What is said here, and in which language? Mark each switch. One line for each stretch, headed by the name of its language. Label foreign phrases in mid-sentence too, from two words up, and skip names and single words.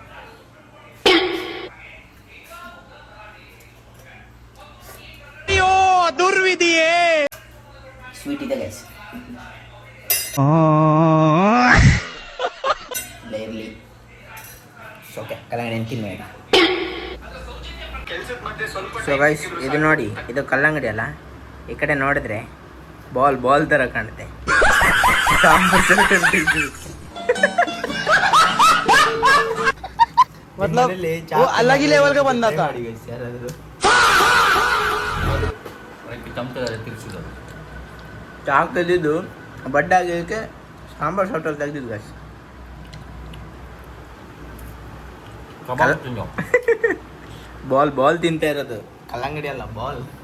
Kannada: ಸ್ವೀಟ್ ಇದೆ ಗೈಸ್, ಇರಲಿ. ಓಕೆ ಕಲ್ಲಂಗಡಿ ಹಣ್ಣು ತಿನ್ನುವ ಈಗ.
English: so guys
Kannada: ಇದು ನೋಡಿ, ಇದು ಕಲ್ಲಂಗಡಿ ಅಲ್ಲ, ಈ ಕಡೆ ನೋಡಿದ್ರೆ ಬಾಲ್ ಥರ ಕಾಣುತ್ತೆ.
Hindi: मतलब वो अलग ही लेवल का बंदा था.
Kannada: ಚಾಕ್ ತೆಗೆದಿದ್ದು ಬಡ್ಡೆ ಆಗಿದ್ದಕ್ಕೆ ಸಾಂಬಾರು ಸೌಟಲ್ಲಿ ತೆಗೆದಿದ್ದು ಗೈಸ್. ಬಾಲ್ ತಿಂತಾ ಇರೋದು, ಕಲ್ಲಂಗಡಿ ಅಲ್ಲ ಬಾಲ್.